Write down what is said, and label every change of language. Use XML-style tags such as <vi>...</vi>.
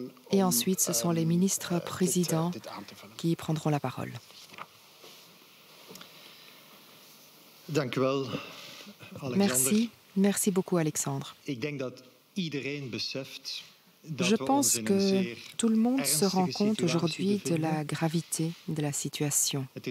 <fr>Et ensuite, ce sont les ministres présidents qui prendront la parole.</fr> <nl>Dank u wel, Alexander.</nl> <fr>Merci beaucoup, Alexandre.</fr> <nl>Ik denk dat iedereen beseft</nl> <fr>Je pense que tout le monde se rend compte aujourd'hui de la gravité de la situation.</fr>